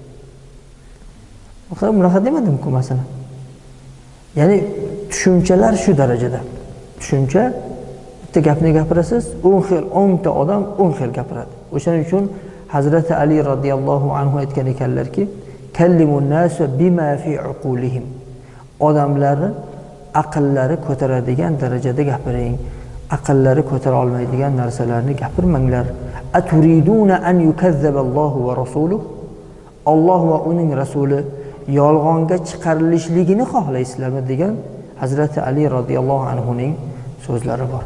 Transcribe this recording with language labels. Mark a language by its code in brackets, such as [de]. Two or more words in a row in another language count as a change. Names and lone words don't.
[uz] Bunaqa demadim-ku masalan. Ya'ni tushunchalar shu darajada. Tushuncha bitta gapni gapirasiz, 10 ta odam 10 xil gapiradi. O'shaning uchun Hazrati Ali [ar] رضي الله عنه [uz] aytgan ekanlarki, [ar] كلموا الناس بما في عقولهم. [uz] Odamlarni aqllari ko'taradigan darajada gapiring. Aqllari ko'tara olmaydigan narsalarni gapirmanglar. [ar] أتريدون أن يكذب الله ورسوله? [uz] Alloh va uning rasuli yolg'onga chiqarilishligini xohlaysizlarmi degan Hazrati Ali [ar] رضي الله عنه [uz] so'zlari bor.